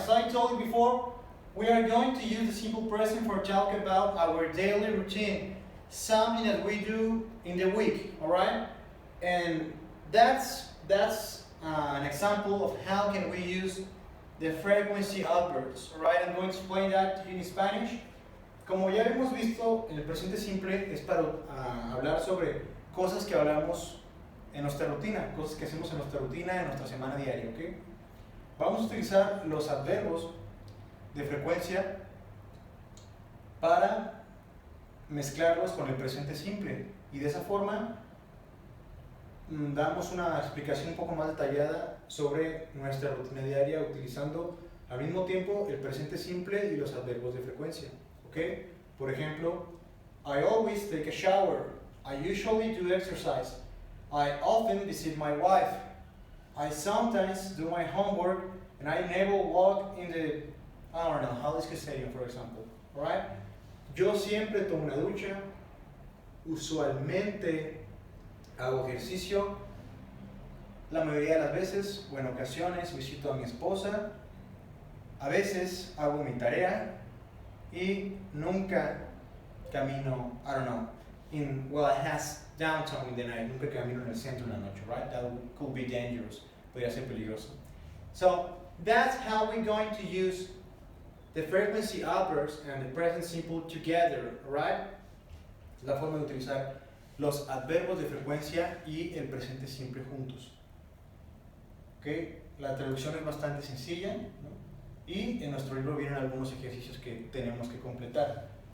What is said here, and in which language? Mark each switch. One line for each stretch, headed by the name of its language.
English: As I told you before, we are going to use the simple present for talk about our daily routine, something that we do in the week, all right? And that's an example of how can we use the frequency adverbs, all right? I'm going to explain that to you in Spanish.
Spanish: Como ya hemos visto, el presente simple es para hablar sobre cosas que hablamos en nuestra rutina, cosas que hacemos en nuestra rutina, en nuestra semana diaria, ¿ok? Vamos a utilizar los adverbios de frecuencia para mezclarlos con el presente simple y de esa forma damos una explicación un poco más detallada sobre nuestra rutina diaria utilizando al mismo tiempo el presente simple y los adverbios de frecuencia, ¿ok? Por ejemplo,
English: I always take a shower. I usually do exercise. I often visit my wife. I sometimes do my homework and I never walk in the, I don't know, Jalisco Stadium, for example. Alright?
Spanish: Yo siempre tomo una ducha. Usualmente hago ejercicio. La mayoría de las veces, o en ocasiones, visito a mi esposa. A veces hago mi tarea. Y nunca camino,
English: I don't know, it has downtown in the night,
Spanish: nunca camino en el centro en la noche, right?
English: That could be dangerous,
Spanish: podría ser peligroso.
English: So that's how we're going to use the frequency adverbs and the present simple together, right?
Spanish: La forma de utilizar los adverbios de frecuencia y el presente simple juntos. ¿Okay? La traducción es bastante sencilla, ¿no? Y en nuestro libro vienen algunos ejercicios que tenemos que completar.